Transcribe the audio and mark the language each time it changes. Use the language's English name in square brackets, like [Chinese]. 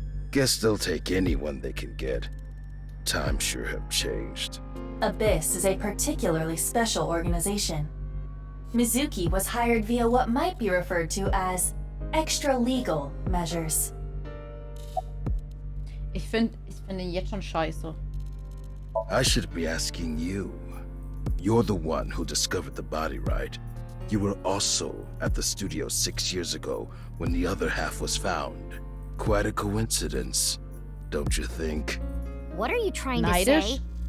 [English] Guess they'll take anyone they can get. Times sure have changed. Abyss is a particularly special organization. Mizuki was hired via what might be referred to as extra-legal measures. [German] Ich finde ihn jetzt schon scheiße. [English] I should be asking you. You're the one who discovered the body, right? You were also at the studio 6 years ago when the other half was found. Quite a coincidence, don't you think? What are you trying to [German] Neidisch? [English] say?